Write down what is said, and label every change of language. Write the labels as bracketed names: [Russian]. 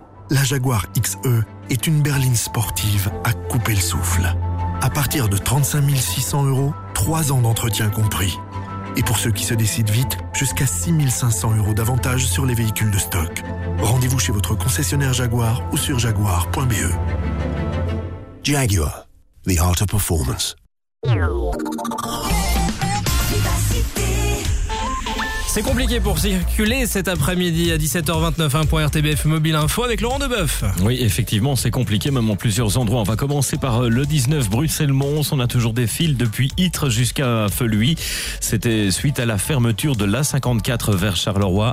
[French] La Jaguar XE est une berline sportive à couper le souffle. À partir de 35 600 euros, 3 ans d'entretien compris. Et pour ceux qui se décident vite, jusqu'à 6 500 euros d'avantage sur les véhicules de stock. Rendez-vous chez votre concessionnaire Jaguar ou sur jaguar.be. [English] Jaguar, the art of performance. [French] C'est compliqué pour circuler cet après-midi à 17h29 hein, pour RTBF Mobile Info avec Laurent Deboeuf. Oui, effectivement, c'est compliqué même en plusieurs endroits. On va commencer par le 19 Bruxelles-Mons. On a toujours des files depuis Ytres jusqu'à Feluy. C'était suite à la fermeture de l'A54 vers Charleroi.